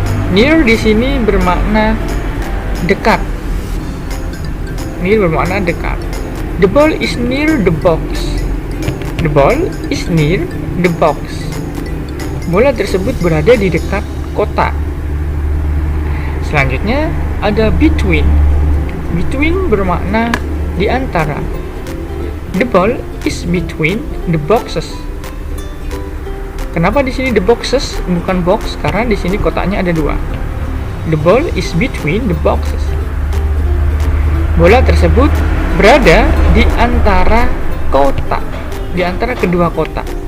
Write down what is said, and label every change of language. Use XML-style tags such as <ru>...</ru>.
<id>Near di sini bermakna dekat. Near bermakna dekat.</id> <en>The ball is near the box. The ball is near the box.</en> <id>Bola tersebut berada di dekat kotak. Selanjutnya ada between. Between bermakna di antara.</id> <en>The ball is between the boxes.</en> <id>Kenapa di sini</id> <en>the boxes bukan box?</en> <id>Karena di sini kotaknya ada dua.</id> <en>The ball is between the boxes.</en> <id>Bola tersebut berada di antara kotak, di antara kedua kotak.</id>